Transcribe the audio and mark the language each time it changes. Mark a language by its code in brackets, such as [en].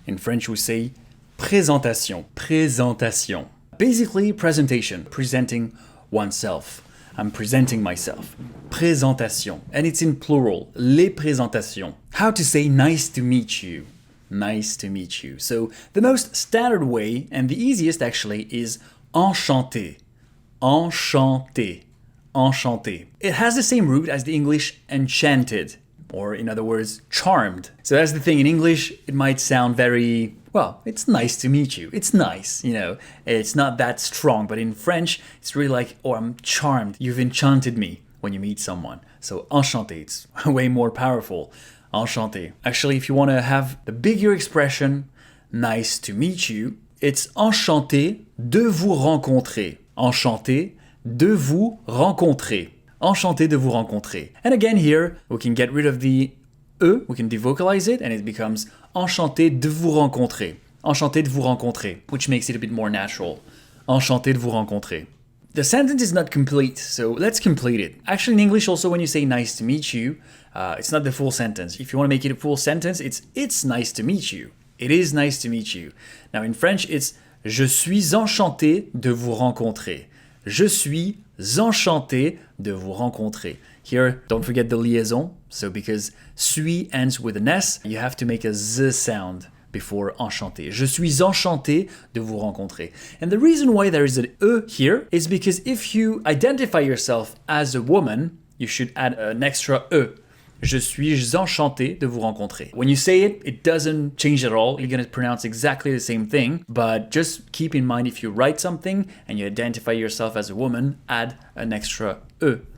[en] In French, we say [fr] présentation, présentation. [en] Basically, presentation, presenting oneself. I'm presenting myself. [fr] Présentation. [en] And it's in plural. [fr] Les présentations. [en] How to say nice to meet you. Nice to meet you. So the most standard way, and the easiest actually, is enchanté. [fr] Enchanté. Enchanté. [en] It has the same root as the English enchanted. Or in other words, charmed. So that's the thing. In English, it might sound very, well, it's nice to meet you. It's nice, you know. It's not that strong. But in French, it's really like, oh, I'm charmed. You've enchanted me when you meet someone. So enchanté, it's way more powerful. Enchanté. Actually, if you want to have the bigger expression, nice to meet you, it's [fr] enchanté de vous rencontrer. Enchanté de vous rencontrer. Enchanté de vous rencontrer. [en] And again here, we can get rid of the E, we can devocalize it, and it becomes [fr] enchanté de vous rencontrer. Enchanté de vous rencontrer, [en] which makes it a bit more natural. [fr] Enchanté de vous rencontrer. [en] The sentence is not complete, so let's complete it. Actually, in English also, when you say nice to meet you, it's not the full sentence. If you want to make it a full sentence, it's nice to meet you. It is nice to meet you. Now in French, it's [fr] je suis enchanté de vous rencontrer. Je suis enchanté de vous rencontrer. [en] Here, don't forget the liaison. So because suis ends with an S, you have to make a Z sound before enchanté. [fr] Je suis enchanté de vous rencontrer. [en] And the reason why there is an E here is because if you identify yourself as a woman, you should add an extra E. [fr] Je suis enchanté de vous rencontrer. [en] When you say it, it doesn't change at all. You're going to pronounce exactly the same thing, but just keep in mind if you write something and you identify yourself as a woman, add an extra E.